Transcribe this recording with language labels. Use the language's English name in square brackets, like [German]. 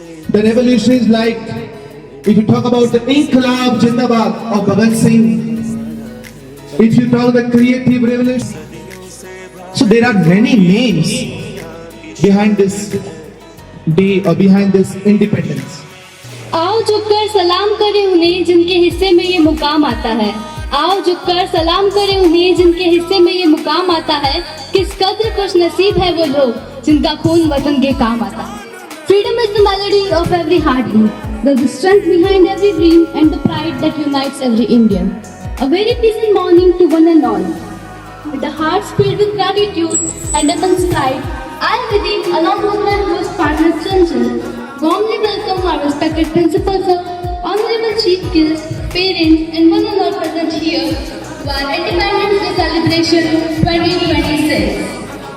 [English] The revolutionaries like, if you talk about the Inqilab Jindabad of Bhagat Singh, if you talk the creative revolution, so there are many names behind this day or behind this independence. [Hindi] आओ झुककर सलाम करें उन्हें जिनके हिस्से में ये मुकाम आता है। आओ झुककर सलाम करें उन्हें जिनके हिस्से में ये मुकाम आता है। किस कद्र खुश नसीब है वो लोग जिनका खून वतन के काम आता है। [English] Freedom is the melody of every heartbeat, the strength behind every dream and the pride that unites every Indian. A very pleasant morning to one and all. With the hearts filled with gratitude and immense pride, I, Vidhi, along with my host partner Chanchal, warmly welcome our respected principal sir, honorable chief guests, parents, and one and all present here to our Independence Day celebration 2026.